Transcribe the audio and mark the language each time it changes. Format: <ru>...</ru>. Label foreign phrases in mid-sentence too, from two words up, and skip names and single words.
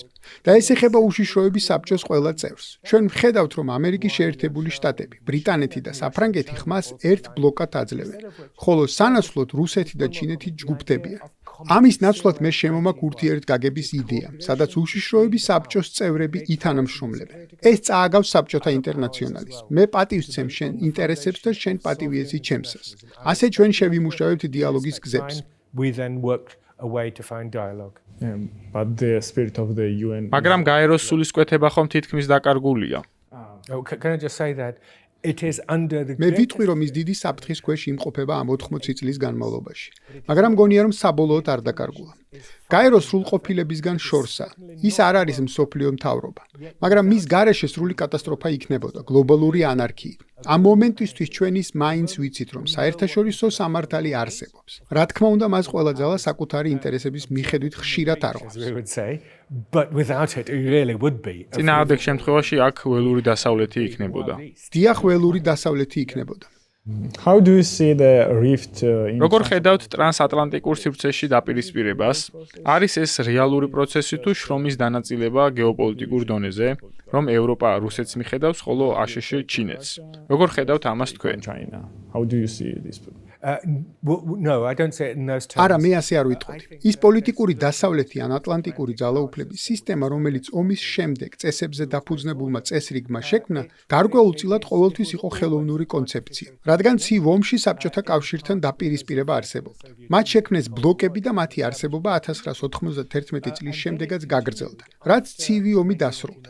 <ka>და ეს ეხება უშიშროების საბჭოს ყველა წევრს. ჩვენ ვხედავთ, რომ ამერიკის შეერთებული შტატები, ბრიტანეთი და საფრანგეთი ხმას ერთ ბლოკად აძლევენ, ხოლო სანაცვლოდ რუსეთი და ჩინეთი ჯგუფდებიან. ამის ნაცვლად მე შემომაქვს ურთიერთგაგების იდეა, სადაც უშიშროების საბჭოს წევრები ითანამშრომლებენ. ეს წააგავს საბჭოთა ინტერნაციონალის. მე პატივისცემ შენ ინტერესებს და შენ პატივიეზი ჩემსას. ასე ჩვენ შევიმუშავებთ დიალოგის გზებს.</ka> <en>We then worked a way to find dialogue. But the spirit of the UN.</en> <ka>მაგრამ გაეროს სულისკვეთება ხომ თითქმის დაკარგულია.</ka> <en>Oh, can I just say that it is under the</en> <ka>მე ვიტყვი, რომ ის დიდი საფრთხის ქვეშ იმყოფება ამ 80 წლის განმავლობაში. მაგრამ მგონია, რომ საბოლოოდ არ დაკარგულა. გაერო სრულყოფილებისგან შორსა. ის არ არის მსოფლიო მთავრობა, მაგრამ მის გარეშე სრული კატასტროფა იქნებოდა, გლობალური ანარქიით. ამ მომენტისთვის ჩვენ ის მაინც ვიცით, რომ საერთაშორისო სამართალი არსებობს. რა თქმა უნდა, მას ყველა ძალა საკუთარი ინტერესების მიხედვით ხშირად არღვევს.</ka> <en>we would say, but without it, it really would be.</en> <ka>წინააღმდეგ შემთხვევაში აქ ველური დასავლეთი იქნებოდა. დიახ, ველური დასავლეთი იქნებოდა.</ka> <en>How do you see the rift in</en> <ka>როგორ ხედავთ ტრანსატლანტიკურ სივრცეში დაპირისპირებას? არის ეს რეალური პროცესი თუ შრომის დანაწილება გეოპოლიტიკურ დონეზე, რომ ევროპა რუსეთს მიხედავს, ხოლო აშშ ჩინეთს? როგორ ხედავთ ამას თქვენ?</ka> <en>China? How do you see this? No, I don't say it in those terms.</en> <ka>არა, მე ასე არ ვიტყოდი. ის პოლიტიკური დასავლეთი ან ატლანტიკური ძალაუფლების სისტემა, რომელიც ომის შემდეგ წესებზე დაფუძნებულმა წესრიგმა შექმნა, გარკვეულწილად ყოველთვის იყო ხელოვნური კონცეფცია, რადგან ცივ ომში საბჭოთა კავშირთან დაპირისპირება არსებობდა. მათ შექმნეს ბლოკები და მათი არსებობა 1991 წლის შემდეგაც გაგრძელდა, რაც ცივი ომი დასრულდა.</ka>